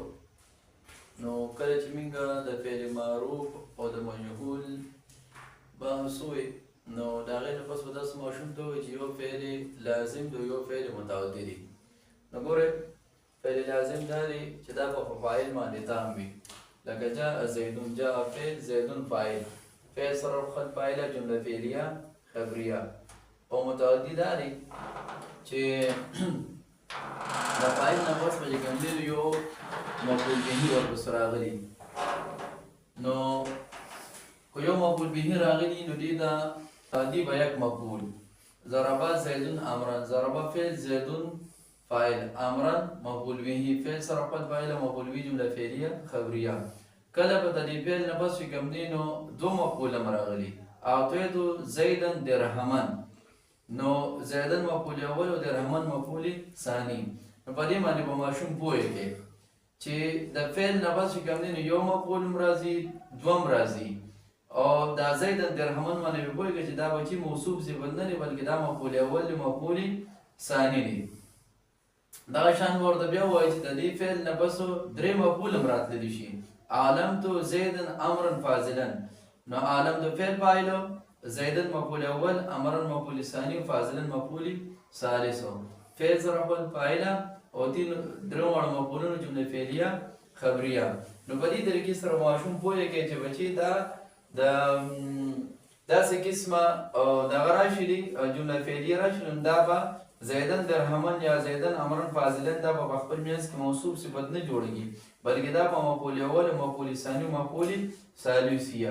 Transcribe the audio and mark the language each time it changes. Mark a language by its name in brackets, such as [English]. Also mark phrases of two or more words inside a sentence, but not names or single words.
[Pashto] نو کله چې موږ د فعل معروف او د مجهول بحث وی، نو د هغې نه پس به داسې ماشوم ته وایي چې یو فعل لازم دی یو فعل متعدي دی. نو ګورئ، فعل لازم دا دی چې دا به په فاعل باندې تام وي، لکه [Arabic] جاء زیدون. [Pashto] جاء فعل، زیدون فاعل. فعل سره خپل فاعله جمله فعلیه خبریه. او متعدي دا دی چې د فاعل نه پس به چې کوم دی یو مفعول به ورپسې راغلي. نو که یو مفعول به راغلي نو دې ته متعدي به یک مفعول. [Arabic] ضرب زیدون امرا. [Pashto] ضرب فعل، زیدون فاعل، امرا مفعول به. فعل سره خپل فاعله مفعول به جمله فعلیه خبریه. کله به د دې فعل نه پس چې کوم دی نو دو مفعول هم راغلي. [Arabic] اعطیت زیدا درهما. [Pashto] نو زیدن مفعول اول او درهمن مفعول ثانی. نو په دې باندې به ماشوم پوهېږي چې د فعل نه پس چې کوم دی نو یو مفعول هم راځي، دوه هم راځي. او دا [Arabic] زیدن درهمن [Pashto] باندې به پوهېږي چې دا به چې موصوف صفت نه دی، بلکې دا مفعول اول دی، مفعول ثانی دی. دغه شان به ورته بیا ووایي چې د دې فعل نه پس درې مفعول هم راتللی شي. [Arabic] علمت زیدن امرا فاضلا. [Pashto] نو علم د فعل فاعل، زیدن مفعول اول، امرا مفعول ثانی، فاضلا مفعول ثالث. فعل سره خپل فاعله او درې واړه مفعولونه جمله فعلیه خبریه. نو په دې طریقې سره ماشوم پوهېږي چې بچي دا د داسې قسمه دغه راشي دي جمله فعلیه راشي، نو دا به [Arabic] زیدن درهمن [Pashto] یا [Arabic] زیدن امرا فاضلا [Pashto] دا به په خپل منځ کې موصوف صفت نه جوړېږي، بلکې دا په مفعول اول، مفعول ثانی، مفعول ثالثیه.